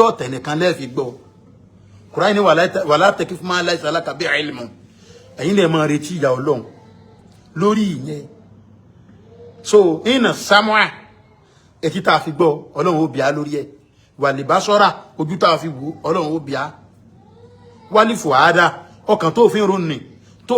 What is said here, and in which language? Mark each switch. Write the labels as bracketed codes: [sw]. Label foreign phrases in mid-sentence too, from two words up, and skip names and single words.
[yo] ọ̀tẹ̀ nìkan lẹ́ẹ̀fi gbọ́ Kùránì ní [ar] ولا تقف ما ليس لك به علم [yo] ẹ̀yin lè máa retí ìyà Ọlọ́run lórí ìyẹn so [ar] إن السمع [yo] etí tá a fi gbọ́ Ọlọ́run ó bíá lórí ẹ̀ [ar] والبصر [yo] ojú tá a fi wò Ọlọ́run ó bíá [ar] والفؤاد [yo] ọkàn tó fi ronú tó